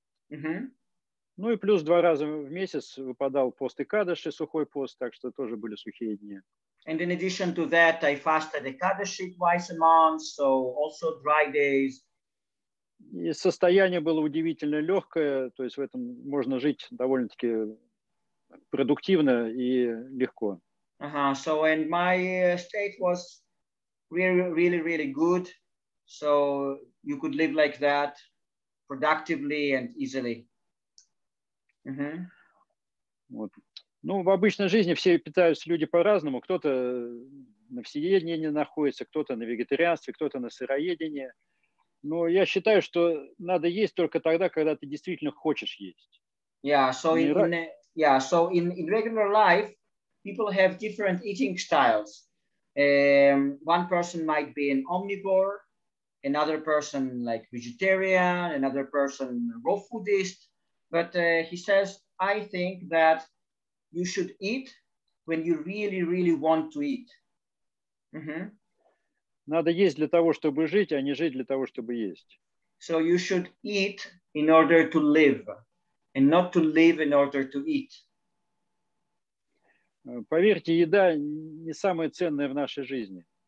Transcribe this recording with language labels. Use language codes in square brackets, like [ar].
[ru] Ну и плюс 2 раза в месяц выпадал пост Экадаши, сухой пост, так что тоже были сухие дни. [en] And in addition to that, I fasted Ekadashi twice a month, so also dry days. [ru] И состояние было удивительно легкое, то есть в этом можно жить довольно-таки продуктивно и легко. [en] So and my state was really good, so you could live like that productively and easily. [ru] Вот. Ну, в обычной жизни все питаются люди по-разному. Кто-то на всеедении находится, кто-то на вегетарианстве, кто-то на сыроедении. Но я считаю, что надо есть только тогда, когда ты действительно хочешь есть. [en] So in regular life, people have different eating styles. One person might be an omnivore, another person like vegetarian, another person raw foodist. But he says I think that you should eat when you really, really want to eat. [ru] Надо есть для того, чтобы жить, а не жить для того, чтобы есть. [en] So you should eat in order to live, and not to live in order to eat. [ru] Поверьте, еда не самое ценное в нашей жизни.